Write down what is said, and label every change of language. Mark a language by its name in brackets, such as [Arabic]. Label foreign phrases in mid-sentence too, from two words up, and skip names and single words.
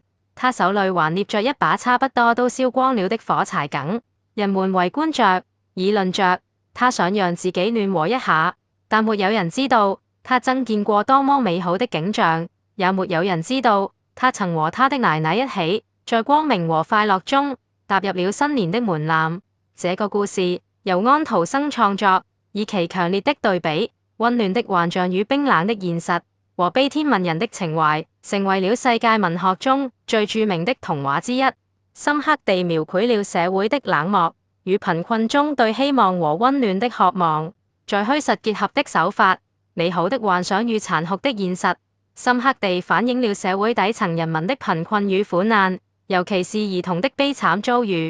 [Chinese] 她手裡還捏着一把差不多都燒光了的火柴梗。人們圍觀着，議論着。她想讓自己暖和一下，但沒有人知道她曾見過多麼美好的景象，也沒有人知道她曾和她的奶奶一起，在光明和快樂中踏入了新年的門檻。這個故事由安徒生創作，以其強烈的對比、溫暖的幻象與冰冷的現實和悲天憫人的情懷，成為了世界文學中最著名的童話之一，深刻地描繪了社會的冷漠與貧困中對希望和溫暖的渴望，在虛實結合的手法、美好的幻想與殘酷的現實，深刻地反映了社會底層人民的貧困與苦難，尤其是兒童的悲慘遭遇。